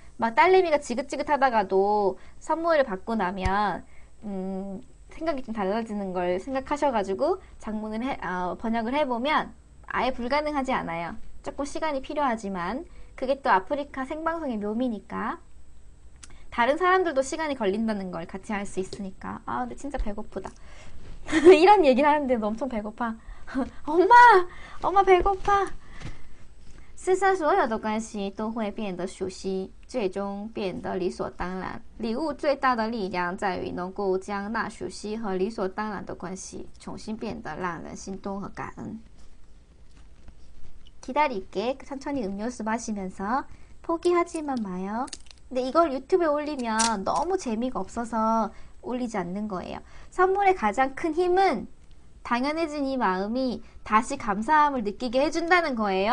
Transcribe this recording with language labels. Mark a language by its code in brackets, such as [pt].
[ko] 막 딸내미가 지긋지긋하다가도 선물을 받고 나면 생각이 좀 달라지는 걸 생각하셔가지고 번역을 해보면 아예 불가능하지 않아요. 조금 시간이 필요하지만 그게 또 아프리카 생방송의 묘미니까 다른 사람들도 시간이 걸린다는 걸 같이 알 수 있으니까. 아, 근데 진짜 배고프다. 이런 얘기를 하는데도 엄청 배고파. 엄마 배고파. [zh] 世上所有的关系都会变得熟悉，最终变得理所当然。礼物最大的力量在于能够将那熟悉和理所当然的关系重新变得让人心动和感恩。 [ko] 기다릴게. 천천히 음료수 마시면서 포기하지만 마요. 근데 이걸 유튜브에 올리면 너무 재미가 없어서 올리지 않는 거예요. 선물의 가장 큰 힘은 당연해진 이 마음이 다시 감사함을 느끼게 해준다는 거예요.